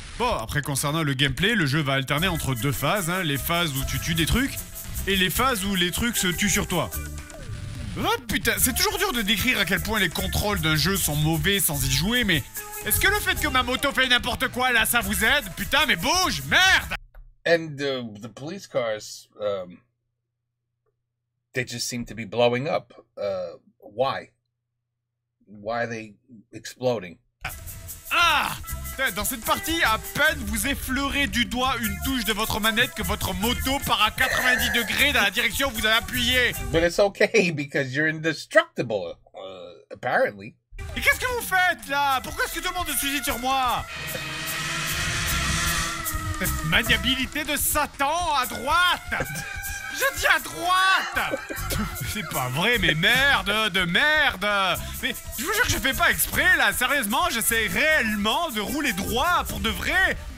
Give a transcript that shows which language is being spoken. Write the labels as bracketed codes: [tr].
[fr] Bon, après concernant le gameplay, le jeu va alterner entre deux phases, hein, les phases où tu tues des trucs et les phases où les trucs se tuent sur toi. Oh putain, c'est toujours dur de décrire à quel point les contrôles d'un jeu sont mauvais sans y jouer, mais est-ce que le fait que ma moto fait n'importe quoi là, ça vous aide? Putain, mais bouge, merde! [en] And the police cars, they just seem to be blowing up. Why? Why are they exploding? Ah! [fr] Dans cette partie, à peine vous effleurez du doigt une touche de votre manette que votre moto part à 90 degrés dans la direction où vous avez appuyé. [en] But it's okay because you're indestructible, apparently. [fr] Et qu'est-ce que vous faites là? Pourquoi est-ce que tout le monde se suicide sur moi? Cette maniabilité de Satan à droite! Je dis à droite! C'est pas vrai, mais merde de merde! Mais je vous jure que je fais pas exprès là, sérieusement, j'essaie réellement de rouler droit pour de vrai!